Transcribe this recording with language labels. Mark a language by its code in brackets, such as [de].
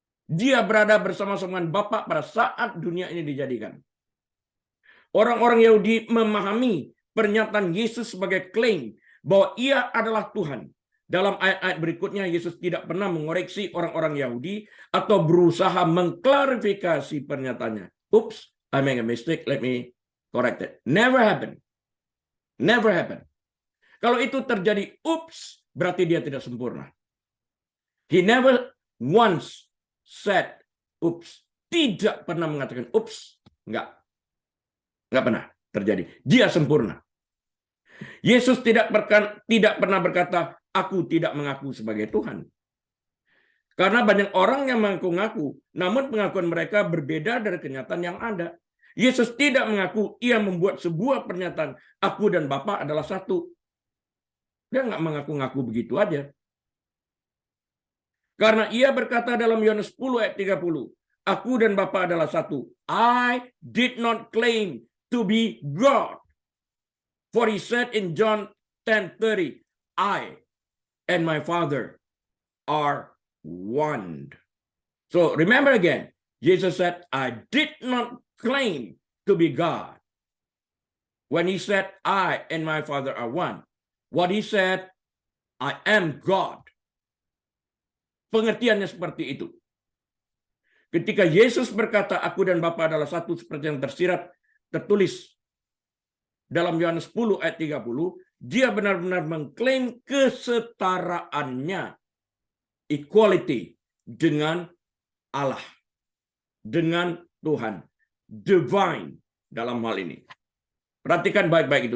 [id] Dia berada bersama-sama dengan Bapa pada saat dunia ini dijadikan. Orang-orang Yahudi memahami pernyataan Yesus sebagai klaim bahwa ia adalah Tuhan. Dalam ayat-ayat berikutnya, Yesus tidak pernah mengoreksi orang-orang Yahudi atau berusaha mengklarifikasi pernyataannya. [en] Oops, I made a mistake, let me correct it. Never happened. Never happened. [id] Kalau itu terjadi, oops, berarti dia tidak sempurna. [en] He never once said, oops. [id] Tidak pernah mengatakan, oops. Enggak pernah terjadi. Dia sempurna. Yesus tidak pernah berkata, aku tidak mengaku sebagai Tuhan. Karena banyak orang yang mengaku-ngaku, namun pengakuan mereka berbeda dari kenyataan yang ada. Yesus tidak mengaku, ia membuat sebuah pernyataan, aku dan Bapa adalah satu. Dia nggak mengaku-ngaku begitu aja. Karena ia berkata dalam Yohanes 10 ayat 30, aku dan Bapa adalah satu. [en] I did not claim to be God. For he said in John 10:30, I and my Father are one. So remember again, Jesus said, I did not claim to be God. When he said, I and my Father are one. What he said, I am God. [id] Pengertiannya seperti itu. Ketika Yesus berkata, aku dan Bapa adalah satu seperti yang tertulis dalam Yohanes 10 ayat 30, dia benar-benar mengklaim kesetaraannya, equality, dengan Allah, dengan Tuhan, divine dalam hal ini. Perhatikan baik-baik itu.